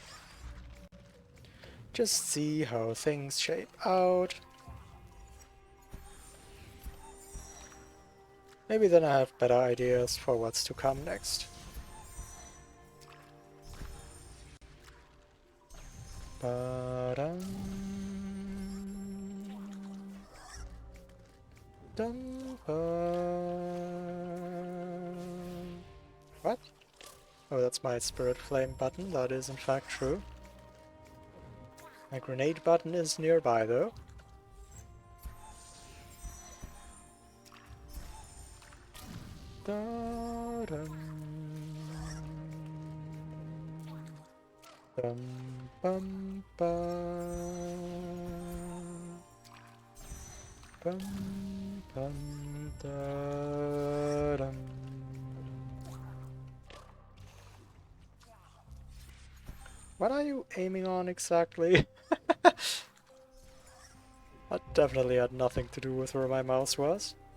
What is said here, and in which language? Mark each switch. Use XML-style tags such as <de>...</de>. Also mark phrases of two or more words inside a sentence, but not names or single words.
<en>Just see how things shape out. Maybe then I have better ideas for what's to come next. Ba-dum. Dum ba. What? Oh, that's my Spirit Flame button. That is in fact true. My grenade button is nearby though. Da-dum. Bum bum ba. Bum bum da dum. What are you aiming on exactly? That definitely had nothing to do with where my mouse was.</en>